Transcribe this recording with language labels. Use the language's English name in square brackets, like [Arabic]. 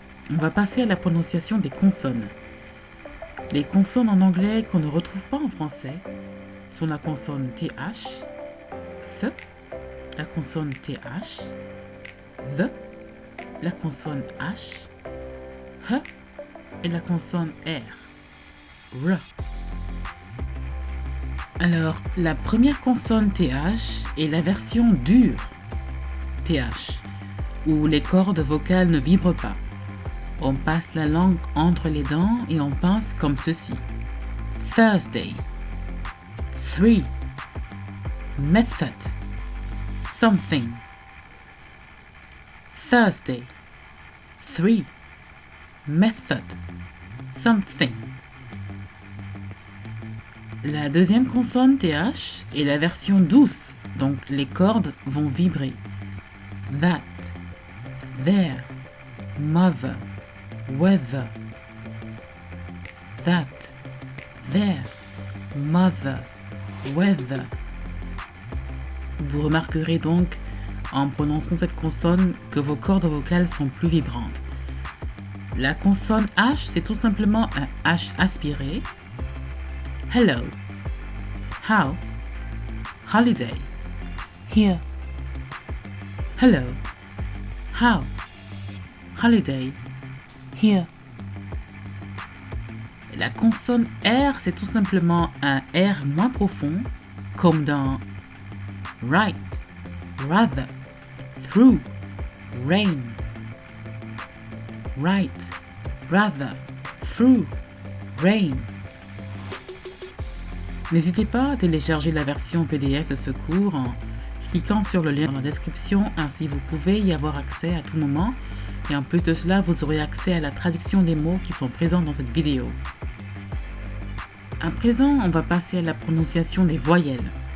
[French] On va passer à la prononciation des consonnes. Les consonnes en anglais qu'on ne retrouve pas en français sont la consonne TH, th, la consonne TH, the, la consonne H, h et la consonne R, r. Alors, la première consonne TH est la version dure TH, où les cordes vocales ne vibrent pas. On passe la langue entre les dents et on pince comme ceci. [English] Thursday, 3, method, something. Thursday, 3, method, something. [French] La deuxième consonne TH est la version douce, donc les cordes vont vibrer. [English] That, there, mother, weather. That, there, mother, weather. [French] Vous remarquerez donc, en prononçant cette consonne, que vos cordes vocales sont plus vibrantes. La consonne H, c'est tout simplement un H aspiré. [English] Hello, how, holiday, here. Hello, how, holiday, here. [French] La consonne R, c'est tout simplement un R moins profond, comme dans [English] right, rather, through, rain. Right, rather, through, rain. [French] N'hésitez pas à télécharger la version PDF de ce cours en cliquant sur le lien dans la description, ainsi vous pouvez y avoir accès à tout moment. Et en plus de cela, vous aurez accès à la traduction des mots qui sont présents dans cette vidéo. À présent, on va passer à la prononciation des voyelles.